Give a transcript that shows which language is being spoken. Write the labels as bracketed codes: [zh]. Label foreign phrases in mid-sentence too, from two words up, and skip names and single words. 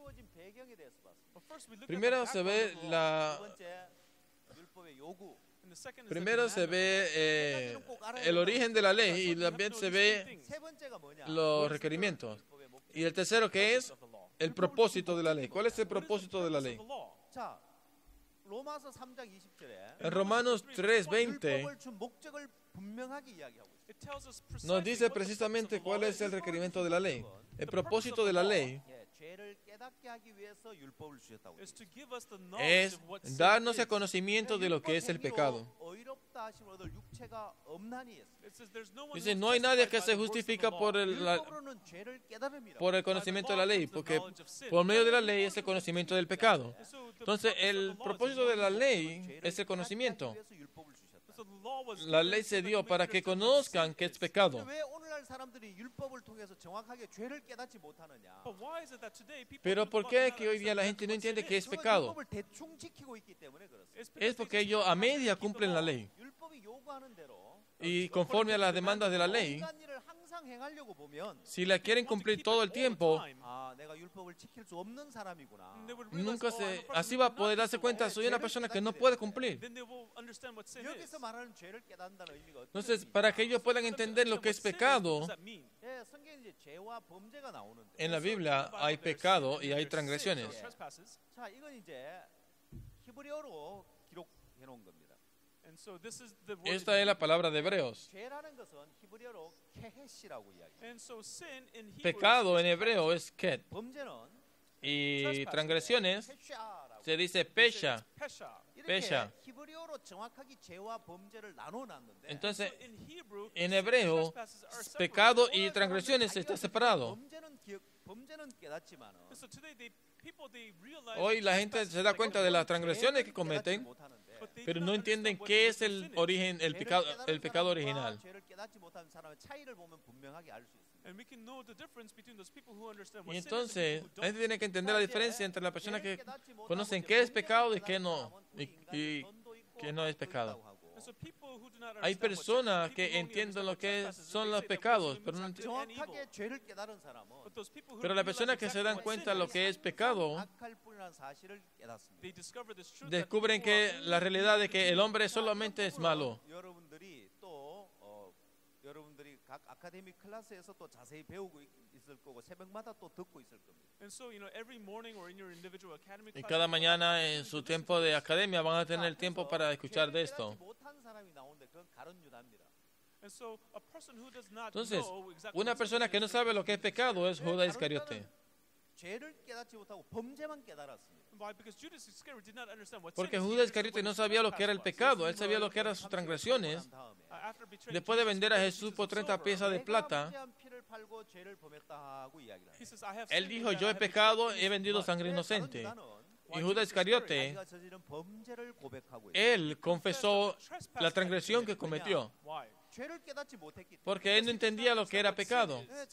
[es] Primero se ve el origen de la ley y también se ve los requerimientos. Y el tercero, ¿qué es? el propósito de la ley. ¿Cuál es el propósito de la ley? [ko] 자, 로마서 3장 20절에 [es] En Romanos 3:20 [ko] 율법을 준 목적을 분명하게 이야기하고 있어요. [es] nos dice precisamente cuál es el requerimiento de la ley. El propósito de la ley [ko] 예, 죄를 깨닫게 하기 위해서 율법을 주셨다고. [es] es darnos el conocimiento de lo que es el pecado. [ko] 의롭다 하심을 얻을 육체가 없나니 했어요. [es] Dice, no hay nadie que se justifica por [ko] 율법으로는 죄를 깨달음이라고. [es] por el conocimiento de la ley, porque por medio de la ley es el conocimiento del pecado. Entonces, el propósito de la ley es el conocimiento. [ko] 위해서 율법을 주셨다. [es] La ley se dio para que conozcan que es pecado. [ko] 왜 오늘날 사람들이 율법을 통해서 정확하게 죄를 깨닫지 못하느냐? [es] Pero ¿por qué es que hoy día la gente no entiende que es pecado? [ko] 율법을 대충 지키고 있기 때문에 그렇습니다. [es] Es porque ellos a media cumplen la ley. [ko] 율법이 요구하는 대로 [es] Y conforme a las demandas de la ley, [ko] 온갖 일을 항상 행하려고 보면 [es] si la quieren cumplir todo el tiempo, [ko] 아, 내가 율법을 지킬 수 없는 사람이구나. [es] así va a poder darse cuenta, soy una persona que no puede cumplir. [ko] 여기서 말하는 죄를 깨닫는다는 의미가 어떤 [es] Entonces, [ko] 의미입니까? [es] para que ellos puedan entender lo que es pecado, [ko] 예, 성경에 이제 죄와 범죄가 나오는데. [es] en la Biblia hay pecado y hay transgresiones. [ko] 자, 이건 이제 히브리어로 기록해 놓은 겁니다. [es] Esta es la palabra de Hebreos. [ko] 죄라는 것은 히브리어로 케헷이라고 이야기해요. [es] Pecado en hebreo es ket. [ko] 범죄는 [es] Y transgresiones [ko] 페샤라고. [es] se dice pesha. [ko] 이렇게 [es] pesha. [ko] 히브리어로 정확하게 죄와 범죄를 나눠놨는데 [es] Entonces, en hebreo, pecado y transgresiones está separado. [ko] 범죄는 깨닫지만은 [es] Hoy la gente se da cuenta de las transgresiones que cometen, pero no entienden qué es el origen, el pecado original. [ko] 죄를 깨닫지 못하는 사람의 차이를 보면 분명하게 알 수 있습니다. [es] Y entonces, la gente tiene que entender la diferencia entre las personas que conocen qué es pecado y qué no, y qué no es pecado. Hay personas que entienden lo que son los pecados, pero no entienden. [ko] 정확하게 죄를 깨달은 사람은 [es] Pero las personas que se dan cuenta de lo que es pecado, [ko] 악할 뿐이라는 사실을 깨닫습니다. [es] descubren que la realidad de que el hombre solamente es malo. [ko] 여러분들이 또 여러분들이 각 아카데미 클래스에서 또 자세히 배우고 있을 거고 새벽마다 또 듣고 있을 겁니다. [es] Y cada mañana en su tiempo de academia van a tener tiempo para escuchar de esto. [ko] 못한 사람이 나오는데 그건 가룟 유다입니다. [es] Entonces, una persona que no sabe lo que es pecado es Judas Iscariote. [ko] 죄를 깨닫지 못하고 범죄만 깨달았습니다. [es] Porque Judas Iscariote no sabía lo que era el pecado, él sabía lo que eran sus transgresiones. Después de vender a Jesús por 30 piezas de plata, él dijo, yo he pecado, he vendido sangre inocente. Y Judas Iscariote, él confesó la transgresión que cometió, porque él no entendía lo que era pecado.